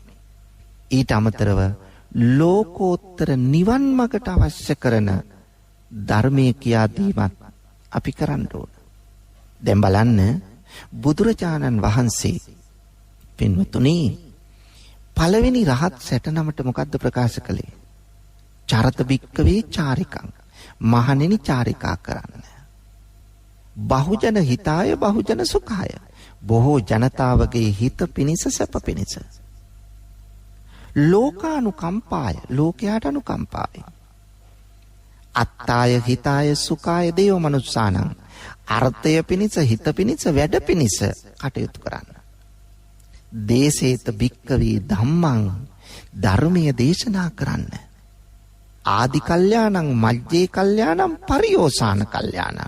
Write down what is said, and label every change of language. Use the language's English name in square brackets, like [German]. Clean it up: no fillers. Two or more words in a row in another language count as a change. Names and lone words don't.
[Sinhala] ඊට අමතරව ලෝකෝත්තර නිවන් මාර්ගට අවශ්‍ය කරන ධර්මයේ කියා දීමත් අපි කරන්න ඕන. දැන් බලන්න බුදුරජාණන් වහන්සේ පින්වතුනි පළවෙනි රහත් 69ට මොකද්ද ප්‍රකාශ කළේ? [Pali] චරත බික්කවේ චාරිකං. [Sinhala] මහණෙනි චාරිකා කරන්න. [Pali] බහුජන හිතාය බහුජන සුඛාය. [Sinhala] බොහෝ ජනතාවගේ හිත පිණිස සැප පිණිස. ලෝකානුකම්පාය ලෝකයාට අනුකම්පාවයි. [Pali] අත්තාය හිතාය සුඛාය දේව මනුස්සානං. [Sinhala] අර්ථය පිණිස හිත පිණිස වැඩ පිණිස කටයුතු කරන්න. [Pali] දේසේත බික්කවේ ධම්මං. [Sinhala] ධර්මයේ දේශනා කරන්න. [Pali] ආදි කල්යාණං මජ්ජේ කල්යාණං පරියෝසాన කල්යාණං.